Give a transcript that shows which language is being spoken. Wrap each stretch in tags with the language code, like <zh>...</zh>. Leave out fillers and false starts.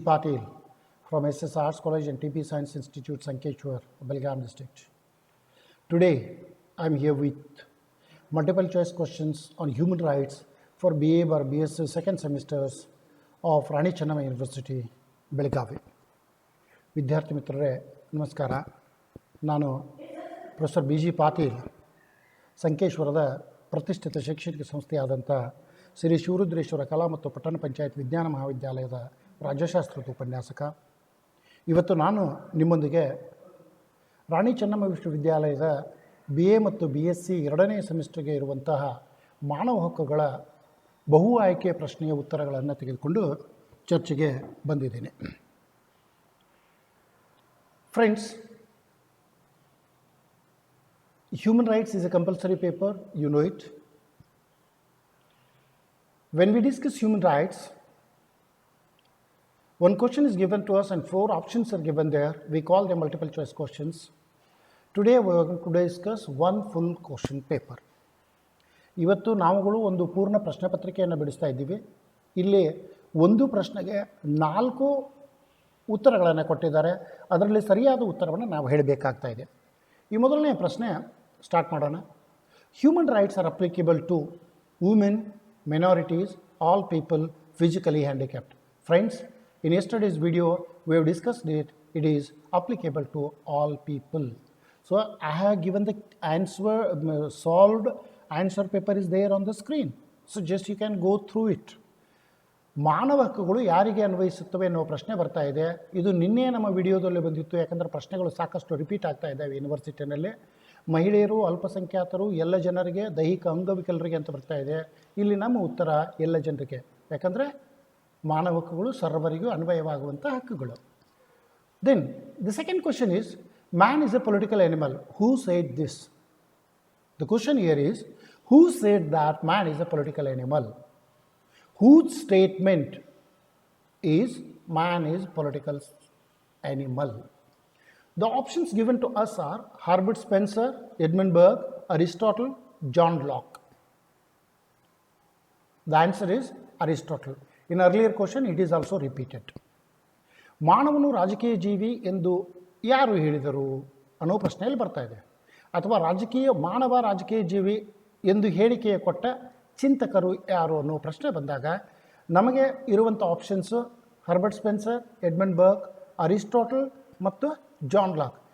<en>Patil from SS Arts College and TP Science Institute, Sankeshwar, Belgaum district. Today, I am here with multiple choice questions on human rights for BA or BSc second semesters of Rani Chennamma University, Belgavi.</en> <kn>ವಿದ್ಯಾರ್ಥಿ ಮಿತ್ರರೇ ನಮಸ್ಕಾರ. ನಾನು professor B G Patil, ಸಂಕೇಶ್ವರದ ಪ್ರತಿಷ್ಠಿತ ಶೈಕ್ಷಣಿಕ ಸಂಸ್ಥೆಯಾದಂಥ ಶ್ರೀ ಶಿವರುದ್ರೇಶ್ವರ ಕಲಾ ಮತ್ತು ಪಟ್ಟಣ ಪಂಚಾಯತ್ ವಿಜ್ಞಾನ ಮಹಾವಿದ್ಯಾಲಯದ ರಾಜ್ಯಶಾಸ್ತ್ರದ ಉಪನ್ಯಾಸಕ. ಇವತ್ತು ನಾನು ನಿಮ್ಮೊಂದಿಗೆ ರಾಣಿ ಚೆನ್ನಮ್ಮ ವಿಶ್ವವಿದ್ಯಾಲಯದ BA ಮತ್ತು BSc ಎರಡನೇ ಸೆಮಿಸ್ಟರ್ಗೆ ಇರುವಂತಹ ಮಾನವ ಹಕ್ಕುಗಳ ಬಹು ಆಯ್ಕೆ ಪ್ರಶ್ನೆಯ ಉತ್ತರಗಳನ್ನು ತೆಗೆದುಕೊಂಡು ಚರ್ಚೆಗೆ ಬಂದಿದ್ದೇನೆ.</kn> <en>Friends, human rights is a compulsory paper, you know it. When we discuss human rights, one question is given to us and 4 options are given there. We call them multiple choice questions. Today we are going to discuss one full question paper.</en> <kn>ಇವತ್ತು ನಾವುಗಳು ಒಂದು ಪೂರ್ಣ ಪ್ರಶ್ನೆ ಪತ್ರಿಕೆಯನ್ನು ಬಿಡಿಸ್ತಾ ಇದ್ದೀವಿ. ಇಲ್ಲಿ ಒಂದು ಪ್ರಶ್ನೆಗೆ 4 ಉತ್ತರಗಳನ್ನು ಕೊಟ್ಟಿದ್ದಾರೆ. ಅದರಲ್ಲಿ ಸರಿಯಾದ ಉತ್ತರವನ್ನು ನಾವು ಹೇಳಬೇಕಾಗ್ತಾ ಇದೆ. ಈ ಮೊದಲನೇ ಪ್ರಶ್ನೆ ಸ್ಟಾರ್ಟ್ ಮಾಡೋಣ.</kn> <en>Human rights are applicable to women, minorities, all people physically handicapped. Friends, in yesterday's video we have discussed it. It is applicable to all people. So I have given the answer, solved answer paper is there on the screen. So just you can go through it.</en> <kn>ಮಾನವ ಹಕ್ಕುಗಳು ಯಾರಿಗೆ ಅನ್ವಯಿಸುತ್ತವೆ ಅನ್ನೋ ಪ್ರಶ್ನೆ ಬರ್ತಾ ಇದೆ. ಇದು ನಿನ್ನೆ ನಮ್ಮ ವಿಡಿಯೋದಲ್ಲಿ ಬಂದಿತ್ತು, ಯಾಕಂದರೆ ಪ್ರಶ್ನೆಗಳು ಸಾಕಷ್ಟು ರಿಪೀಟ್ ಆಗ್ತಾ ಇದ್ದಾವೆ ಯೂನಿವರ್ಸಿಟಿನಲ್ಲಿ. ಮಹಿಳೆಯರು, ಅಲ್ಪಸಂಖ್ಯಾತರು, ಎಲ್ಲ ಜನರಿಗೆ, ದೈಹಿಕ ಅಂಗವಿಕಲರಿಗೆ ಅಂತ ಬರ್ತಾ ಇದೆ. ಇಲ್ಲಿ ನಮ್ಮ ಉತ್ತರ ಎಲ್ಲ ಜನರಿಗೆ, ಯಾಕಂದರೆ ಮಾನವ ಹಕ್ಕುಗಳು ಸರ್ವರಿಗೂ ಅನ್ವಯವಾಗುವಂಥ ಹಕ್ಕುಗಳು.</kn> <en>Then the second question is, man is a political animal. Who said this? The question here is, who said that man is a political animal? Whose statement is man is political animal? The options given to us are Herbert Spencer, Edmund Burke, Aristotle, John Locke. The answer is Aristotle. In earlier question it is also repeated.</en> <kn>ಮಾನವನು ರಾಜಕೀಯ ಜೀವಿ ಎಂದು ಯಾರು ಹೇಳಿದರು ಅನ್ನೋ ಪ್ರಶ್ನೆಯಲ್ಲಿ ಬರ್ತಾ ಇದೆ. ಅಥವಾ ಮಾನವ ರಾಜಕೀಯ ಜೀವಿ ಎಂದು ಹೇಳಿಕೆಯ ಕೊಟ್ಟ ಚಿಂತಕರು ಯಾರು ಅನ್ನೋ ಪ್ರಶ್ನೆ ಬಂದಾಗ ನಮಗೆ ಇರುವಂಥ options Herbert Spencer, Edmund Burk, Aristotle ಮತ್ತು ಜಾನ್ ಲಾಕ್.</kn>